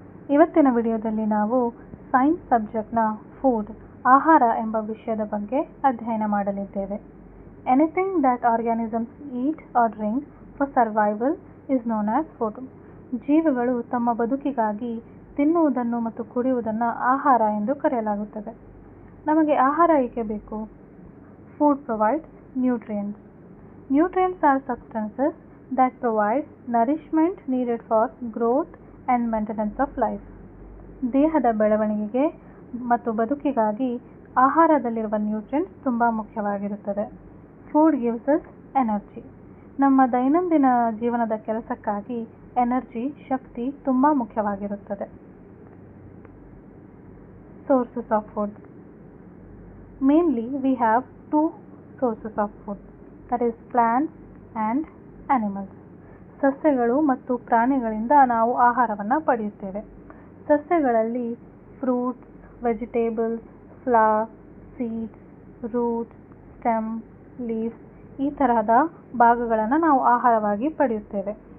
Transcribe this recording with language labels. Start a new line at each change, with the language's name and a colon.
Kannada: ಇವತ್ತಿನ ವಿಡಿಯೋದಲ್ಲಿ ನಾವು ಸೈನ್ಸ್ ಸಬ್ಜೆಕ್ಟ್ನ ಫುಡ್ ಆಹಾರ ಎಂಬ ವಿಷಯದ ಬಗ್ಗೆ ಅಧ್ಯಯನ ಮಾಡಲಿದ್ದೇವೆ.
English: Anything that organisms eat or drink for survival is known as food.
Kannada: ಜೀವಿಗಳು ತಮ್ಮ ಬದುಕಿಗಾಗಿ ತಿನ್ನುವುದನ್ನು ಮತ್ತು ಕುಡಿಯುವುದನ್ನು ಆಹಾರ ಎಂದು ಕರೆಯಲಾಗುತ್ತದೆ. ನಮಗೆ ಆಹಾರ ಏಕೆ ಬೇಕು?
English: Food provides nutrients. Nutrients are substances that provide nourishment needed for growth and maintenance of life.
Kannada: ದೇಹದ ಬೆಳವಣಿಗೆಗೆ ಮತ್ತು ಬದುಕಿಗಾಗಿ ಆಹಾರದಲ್ಲಿರುವ ನ್ಯೂಟ್ರಿಯೆಂಟ್ಸ್ ತುಂಬ ಮುಖ್ಯವಾಗಿರುತ್ತದೆ.
English: Food gives us energy.
Kannada: ನಮ್ಮ ದೈನಂದಿನ ಜೀವನದ ಕೆಲಸಕ್ಕಾಗಿ ಎನರ್ಜಿ, ಶಕ್ತಿ ತುಂಬ ಮುಖ್ಯವಾಗಿರುತ್ತದೆ.
English: Sources of food. Mainly we have two sources of food, that is plants and animals.
Kannada: ಸಸ್ಯಗಳು ಮತ್ತು ಪ್ರಾಣಿಗಳಿಂದ ನಾವು ಆಹಾರವನ್ನು ಪಡೆಯುತ್ತೇವೆ. ಸಸ್ಯಗಳಲ್ಲಿ fruits, vegetables, flower, seeds, roots, stem, leaves ಈ ತರಹದ ಭಾಗಗಳನ್ನು ನಾವು ಆಹಾರವಾಗಿ ಪಡೆಯುತ್ತೇವೆ.